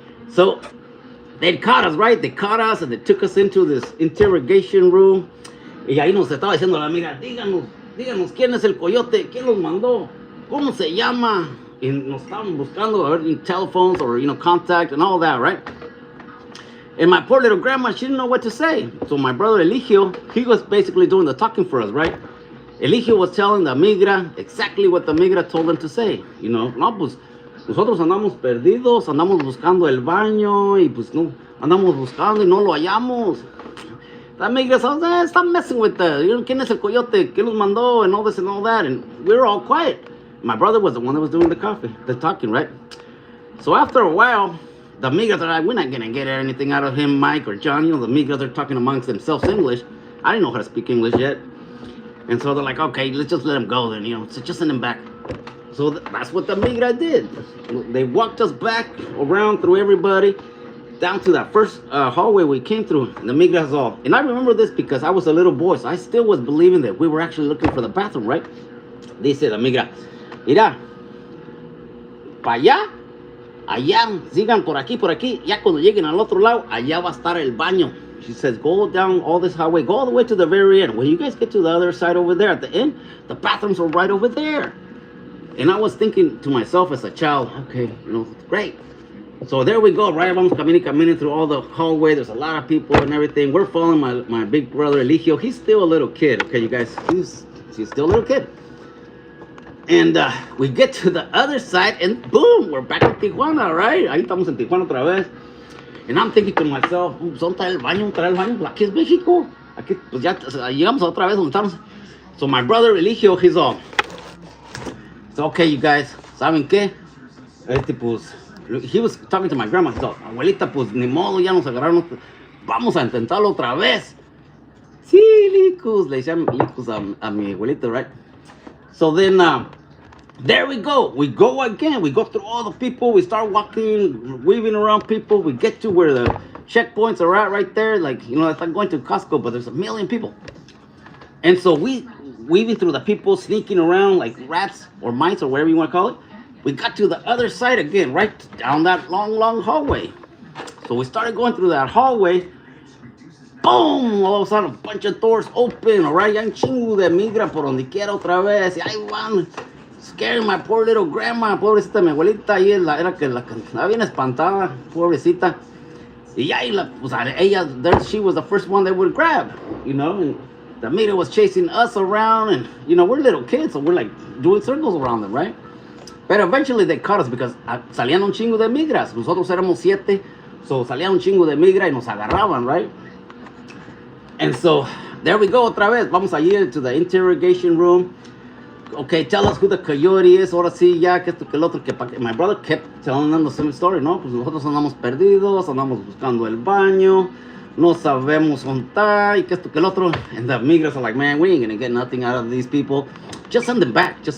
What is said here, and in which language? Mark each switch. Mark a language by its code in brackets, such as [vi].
[en] So they caught us, right? They caught us and they took us into this interrogation room. [es] Y ahí nos estaba diciendo la amiga, díganos quién es el coyote, quién los mandó, cómo se llama. Y nos estaban buscando, a ver, [en] telephones or, you know, contact and all that, right? And my poor little grandma, she didn't know what to say. So my brother Eligio, he was basically doing the talking for us, right? Eligio was telling the migra exactly what the migra told them to say. [es] You know, no, pues nosotros andamos perdidos, andamos buscando el baño y pues no, andamos buscando y no lo hallamos. [en] The migra says, stop messing with the, you know, [es] ¿quién es el coyote? ¿Quién los mandó? [en] And all this and all that. And we were all quiet. My brother was the one that was doing the talking, right? So after a while, the migras are like, we're not gonna get anything out of him, Mike or John. You know, the migras are talking amongst themselves English. I didn't know how to speak English yet. And so they're like, okay, let's just let him go then, you know, so just send him back. So that's what the migra did. They walked us back around through everybody, down to that first hallway we came through. The migras all. And I remember this because I was a little boy, so I still was believing that we were actually looking for the bathroom, right? [es] They said, the migra, mira, para allá, sigan por aquí, ya cuando lleguen al otro lado, allá va a estar el baño. [en] She says, go down all this highway, go all the way to the very end. When you guys get to the other side over there, at the end, the bathrooms are right over there. And I was thinking to myself as a child, okay, you know, great. So there we go, right? [es] Vamos caminando [en] through all the hallway. There's a lot of people and everything. We're following my big brother Eligio. He's still a little kid, okay, you guys? He's still a little kid. And we get to the other side, and boom, we're back in Tijuana, right? [es] Ahí estamos en Tijuana otra vez. [en] And I'm thinking to myself, [es] ¿dónde está el baño? Aquí es México. Aquí, pues ya llegamos otra vez donde estamos. [en] So my brother Eligio, he's all, so okay, you guys, [es] ¿saben qué? [en] Pues, he was talking to my grandma. [es] He's all, abuelita, pues ni modo, ya nos agarraron. Vamos a intentarlo otra vez. Sí, licus, le decían licus a mi abuelita, right? [en] So then, there we go. We go again. We go through all the people. We start walking, weaving around people. We get to where the checkpoints are at right there. Like, you know, it's like going to Costco, but there's a million people. And so we weaving through the people, sneaking around like rats or mice or whatever you want to call it. We got to the other side again, right down that long hallway. So we started going through that hallway. Boom! All of a sudden, a bunch of doors open, all right? [es] Ya un chingo de migra por donde quiera otra vez. Y ahí van. [en] scaring my poor little grandma, [es] pobrecita mi abuelita, ahí era que estaba bien espantada, pobrecita. Y ya, pues, ella, there, she was the first one they would grab, and the meter was chasing us around, and, we're little kids, so we're like doing circles around them, right? [en] But eventually they caught us because [es] salían un chingo de migras. Nosotros éramos 7, so salían un chingo de migra y nos agarraban, right? [en] And so, there we go [es] otra vez. Vamos allí [en] to the interrogation room. Okay, tell us who the coyote is. [es] Ahora sí, ya, que esto, que el otro. [en] My brother kept telling them the same story, [es] ¿no? Pues nosotros andamos perdidos, andamos buscando el baño, no sabemos dónde está, y que esto, que el otro. [en] And the migras are like, man, we ain't gonna get nothing out of these people. Just send them back.